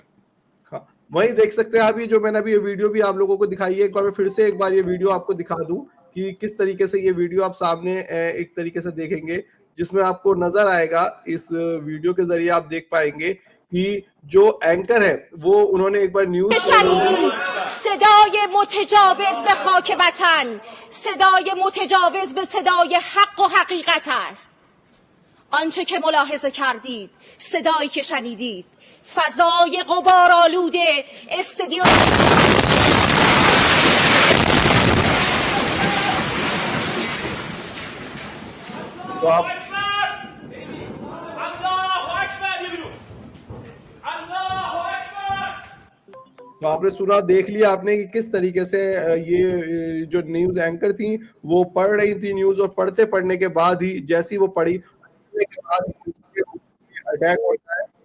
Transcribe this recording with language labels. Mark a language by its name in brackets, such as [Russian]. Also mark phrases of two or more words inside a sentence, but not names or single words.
[Hindi] हाँ, वही देख सकते हैं आप, ये जो मैंने अभी ये वीडियो भी आप लोगों को दिखाई है। एक बार मैं फिर से एक बार ये वीडियो आपको दिखा दूं कि किस तरीके से ये वीडियो आप सामने एक तरीके से देखेंगे, जिसमें आपको नजर आएगा, इस वीडियो के जरिए आप देख पाएंगे कि जो एंकर है वो उन्होंने एक बार न्यूज [Persian] صدای متجاوز به خاک وطن، صدای متجاوز به صدای حق و حقیقت است. آنچه که ملاحظه کردید، صدایی که شنیدید، فضای غبارآلود استادیوم [Hindi] तो आपने सुना, देख लिया आपने कि किस तरीके से ये जो [English] news anchor [Hindi] थी वो पढ़ रही थी न्यूज, और पढ़ते पढ़ने के बाद ही, जैसी वो पढ़ी, के बाद अटैक होता है।